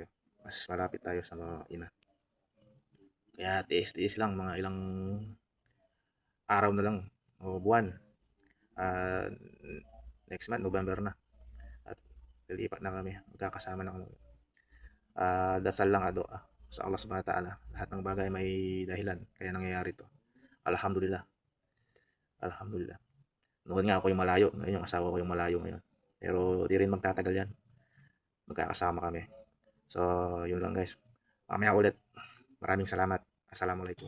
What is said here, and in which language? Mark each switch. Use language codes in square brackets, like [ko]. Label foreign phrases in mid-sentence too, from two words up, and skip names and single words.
[tl] Mas malapit tayo sa mga ina. Kaya tiis-tiis lang, mga ilang araw na lang o buwan. [en] Next month, [tl] November na. At lilipat na kami. Magkakasama na kami. Dasal lang doa sa Allah [ar] سبحانه وتعالى. [tl] Lahat ng bagay may dahilan. Kaya nangyayari to. Alhamdulillah. Alhamdulillah. Noon nga ako yung malayo. Ngayon yung asawa ko yung malayo ngayon. Pero di rin magtatagal yan. Magkakasama kami. So, yun lang guys. Mamaya ulit. Maraming salamat. Assalamualaikum.